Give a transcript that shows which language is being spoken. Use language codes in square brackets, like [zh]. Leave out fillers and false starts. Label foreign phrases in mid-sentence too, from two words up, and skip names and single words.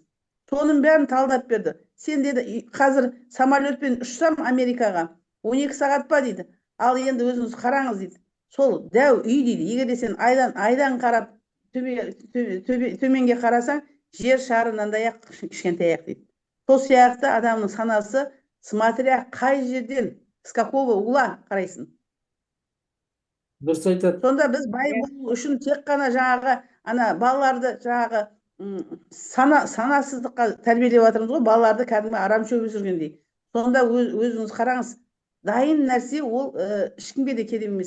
[kk] Соның бәрін талдап берді. Сен деді, қазір самолетпен ұшсам Америкаға 12 сағат па дейді. Ал енді өзіңіз қараңыз дейді. Сол дәу үй дейді. Егер де сен айдан қарап төменге қарасаң, жер шарынандай ақ кішкентай ақ дейді. Сол сияқты адамның санасы, смотря қай жерден, [ru] с какого угла [kk] қарайсың. Дұрыс айтады. Сонда біз бай болу үшін тек қана жаңағы ана балаларды жаңағы санасыздыққа тәрбиелеп жатырмыз ғой, балаларды кәдімгі арам шөп өсіргендей. Сонда өзіңіз қараңыз, дайын нәрсе ол ешкімге де керек емес.